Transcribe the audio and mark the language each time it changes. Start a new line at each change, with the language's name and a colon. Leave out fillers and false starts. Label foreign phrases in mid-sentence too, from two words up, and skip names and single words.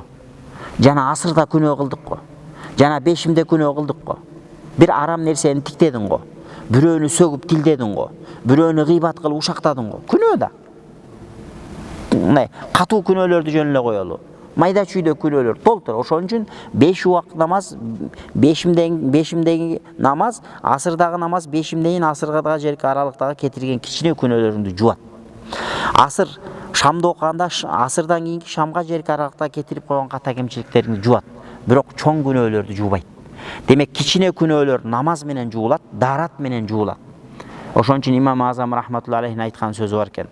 Kyrgyz: Жана асырда күнөө кылдык го. Жана бешимде күнөө кылдык го. Бир арам нерсени тиктедиң го. Бирөөнү сөгүп тилдедиң го. Бирөөнү гыйбат кылып ушактадың го. Күнөө да. Мындай катуу күнөөлөрдү жөн эле коелу. Майда чүйдө күнөөлөр толтур. Ошон үчүн 5 убакыт намаз, бешимдеги намаз, асырдагы намаз, бешимдеги асырга жерки аралыктагы кетирген кичине күнөөлөрүңдү жуат. Асыр шамды окуганда асырдан кийинки шамга жерки аралыкта кетирип койгон ката кемчиликтериңди жуат. Бирок чоң күнөөлөрдү жуубайт. Демек кичине күнөөлөр намаз менен жуулат, даарат менен жуулат. Ошон үчүн Имам Азам
Arabic: رحمة الله عليه
Kyrgyz: айткан сөзү бар экен.